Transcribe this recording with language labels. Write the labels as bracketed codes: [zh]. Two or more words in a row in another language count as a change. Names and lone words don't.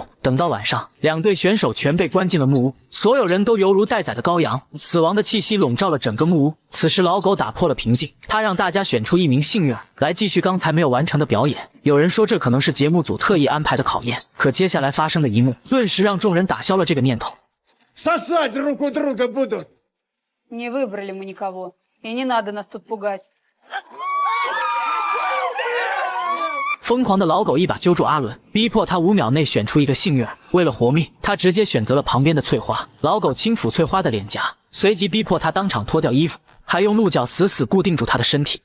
[zh] 等到晚上，两队选手全被关进了木屋，所有人都犹如待宰的羔羊，死亡的气息笼罩了整个木屋。此时老狗打破了平静，他让大家选出一名幸运儿来继续刚才没有完成的表演。有人说这可能是节目组特意安排的考验，可接下来发生的一幕顿时让众人打消了这个念头。 [ru] Не выбрали мы никого, и не надо нас тут пугать. [zh] 疯狂的老狗一把揪住阿伦，逼迫他5秒内选出一个幸运儿。为了活命，他直接选择了旁边的翠花。老狗轻抚翠花的脸颊，随即逼迫他当场脱掉衣服，还用鹿角死死固定住他的身体。